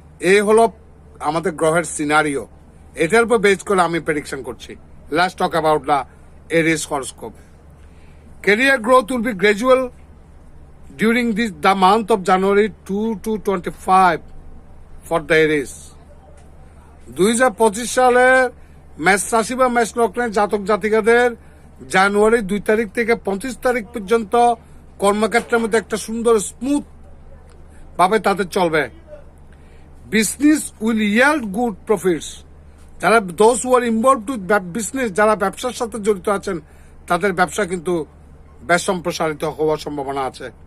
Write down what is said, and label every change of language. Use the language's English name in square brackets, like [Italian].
[Bangla] এই হলো আমাদের গ্রহের সিনারিও। এটার উপর বেস করে আমি প্রেডিকশন করছি। [English] Let's talk about the Aries horoscope. Career growth will be gradual during the month of January 2 to 25 for the Aries. [Bangla] 2025 সালে মেষ রাশি বা মেষ লগ্নের জাতক জাতিকাদের জানুয়ারি 2 তারিখ থেকে 25 তারিখ পর্যন্ত কর্মক্ষেত্রের মধ্যে একটা সুন্দর স্মুথ ভাবে তাদের চলবে। [English] Business will yield good profits. [Bangla] যারা [English] those who are involved with business, [Bangla] যারা ব্যবসার সাথে জড়িত আছেন, তাদের ব্যবসা কিন্তু বেশ সম্প্রসারিত হওয়ার সম্ভাবনা আছে।